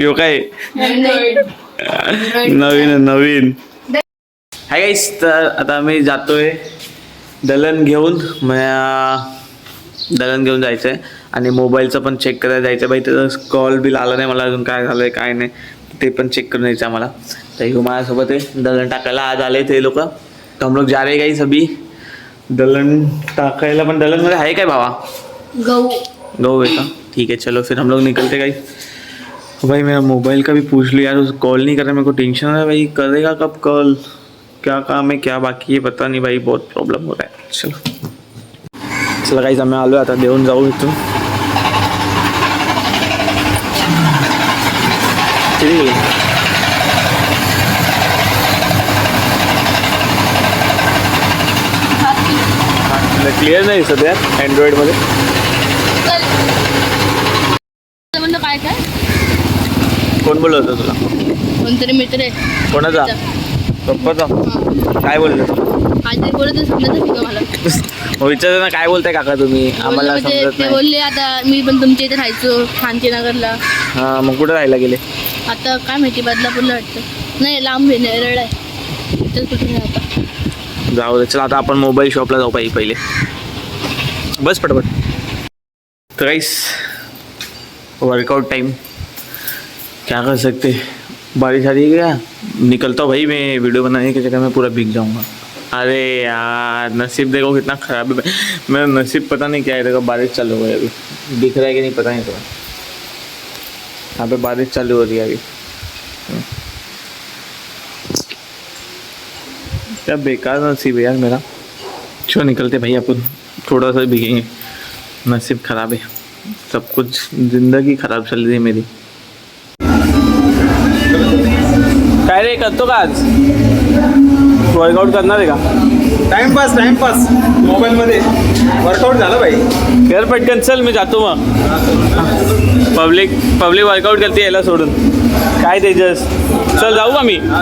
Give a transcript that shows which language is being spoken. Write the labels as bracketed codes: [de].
[mr] यो काय नवीन hi guys, तर आता आम्ही जातोय दलन घेऊन जायचंय आणि मोबाईलचं पण चेक करायला जायचं भाई। त्याचं कॉल बिल आला नाही मला अजून, काय झालंय काय नाही ते पण चेक करून यायचं आम्हाला। तर हे माझ्यासोबत आहे, दलन टाकायला आज आले ते लोक। [hi] तो हम लोग जा रहे गाइस अभी दलन टाकायला। [mr] पण दलन मध्ये आहे काय भावा? गहू है का? [hi] ठीक है चलो फिर हम लोग निकलते गाइस। भाई मेरा मोबाइल का भी पूछ लिया यार, उसे कॉल नहीं कर रहा, मेरे को टेंशन है भाई, करेगा कब कॉल, क्या काम है क्या बाकी है पता नहीं भाई, बहुत प्रॉब्लम हो रहा है। [mr] चलो गाइस, आम्ही आलो आता, देऊन जाऊ इथून। क्लिअर नाही दिसत यार अँड्रॉइड मध्ये। काय काय कोण बोलत होतं तुला? कोणतरी मित्र आहे। कोणाचा? पप्पाचा? काय बोलले? काहीतरी बोलत समजत नाही मला। विचार ना काय बोलताय काका तुम्ही, आम्हाला समजत ते नाही। बोलले आता मी पण तुमच्या इथे राहायचो शांतीनगरला। हा मग कुठे राहायला गेले? आता काय माहिती, बदलापूरला वाटतं। नाही लांब आहे, नेरळ आहे, इथं कुठे नाही आता। जाऊ दे, चला आता आपण मोबाईल शॉपला जाऊ पाहिजे पहिले, बस पटपट। [hi] तो गाइस वर्कआउट टाइम, क्या कर सकते, बारिश आ रही है क्या? निकलता हूँ भाई मैं, वीडियो बनाने के चक्कर में पूरा भीग जाऊंगा। अरे यार नसीब देखो कितना ख़राब है मेरा नसीब, पता नहीं क्या है। देखो बारिश चालू हो गई अभी, दिख रहा है कि नहीं पता नहीं। तो यहाँ पे बारिश चालू हो रही है अभी। क्या बेकार नसीब है यार मेरा। क्यों निकलते भाई अपन, थोड़ा सा भीगेंगे। नसीब ख़राब है, सब कुछ ज़िंदगी ख़राब चल रही है मेरी। [mr] काय रे करतो का आज वर्कआउट करणार आहे का टाइमपास मोबाईलमध्ये वर्कआउट झालं बाई. कर पटकन चल मी जातो मग. पब्लिक वर्कआउट करते याला सोडून काय तेजस चल जाऊ का मी.